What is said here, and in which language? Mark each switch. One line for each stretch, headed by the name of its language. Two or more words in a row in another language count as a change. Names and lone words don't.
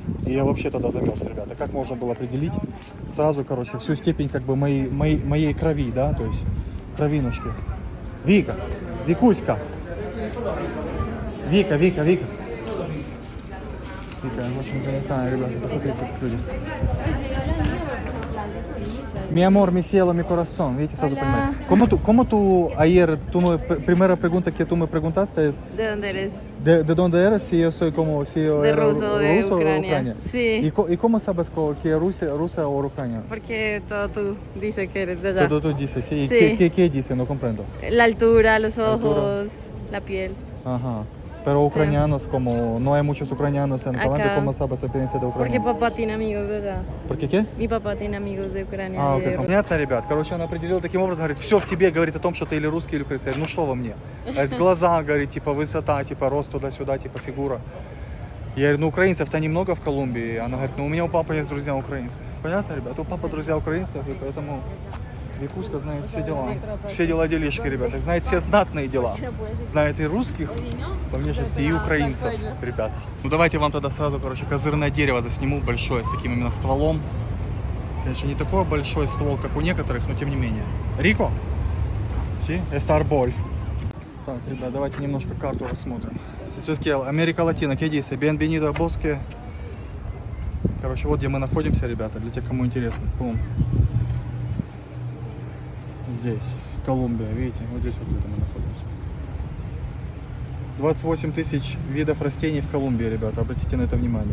Russian: И я вообще тогда замерз, ребята. Как можно было определить сразу, короче, всю степень как бы моей крови, да, то есть кровинушки. Вика, Викуська. Вика. Вика очень занятая, ребята, посмотрите, как люди.
Spanish: Mi amor, mi cielo, mi corazón.
Russian: Видите, сразу понимаете.
Spanish: ¿Cómo tú ayer, primera pregunta que tú me preguntaste es... ¿De dónde eres? ¿De dónde eres? Si yo soy como... Si yo De era ruso, de ruso o Ucrania. Sí. ¿Y cómo sabes que rusa o ucrania? Porque todo tú dices que eres de allá. Todo tú dices, sí. Sí. ¿Qué dice? No comprendo. La altura, los ojos, altura. la piel. Ajá. Pero ucranianos, como no hay muchos ucranianos en Colombia, Acá. ¿cómo sabes la experiencia de Porque Ucrania? papá tiene amigos de allá. ¿Por qué? Mi papá tiene amigos de Ucrania.
Russian: А,
Spanish: y de
Russian: окей.
Spanish: Rusia.
Russian: Понятно, ребят. Короче, она определила таким образом, говорит, все в тебе говорит о том, что ты или русский, или украинец. Я говорю, ну что во мне? Говорит, глаза, говорит, типа высота, типа рост туда-сюда, типа фигура. Я говорю, ну украинцев-то немного в Колумбии. Она говорит, ну у меня у папы есть друзья украинцы. Понятно, ребят? У папы друзья украинцев, и поэтому Викуська знает все дела. Все дела делишки, ребята. Знает все знатные дела. Знает и русских, по внешности, и украинцев, ребята. Ну давайте вам тогда сразу, короче, козырное дерево засниму большое, с таким именно стволом. Конечно, не такой большой ствол, как у некоторых, но тем не менее.
Spanish: Рико? Sí, это арболь.
Russian: Так, ребят, давайте немножко карту рассмотрим. Здесь Америка Латина,
Spanish: ¿qué dice? Bienvenido a Bosque.
Russian: Короче, вот где мы находимся, ребята, для тех, кому интересно. Пум. Здесь, Колумбия, видите, вот здесь вот это мы находимся. 28 тысяч видов растений в Колумбии, ребята, обратите на это внимание.